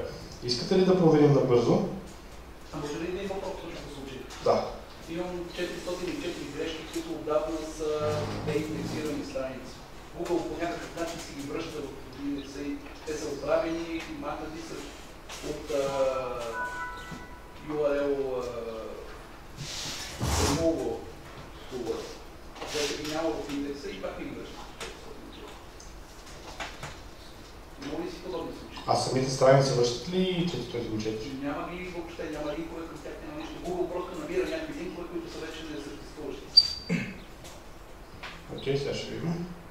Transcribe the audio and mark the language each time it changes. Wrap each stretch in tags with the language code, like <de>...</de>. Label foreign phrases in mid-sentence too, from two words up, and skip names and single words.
<bg>Искате ли да проверим набързо? Може ли да има по-точно случай? Да. Имам 404 грешки, които отдавна са деиндексирани страници. Google по някакъв начин си ги връща в индекса и те са отправени и махнати са от</bg> <en>URL removal tool.</en> <bg>Вече ги няма в индекса и пак ги връща. Има ли си подобни случаи? А самите страници връщат ли 404? Няма ли въобще, няма линкове към тях, няма нищо. Google просто намира някакви линкове, които са вече несъществуващи. Окей, сега ще видим.</bg>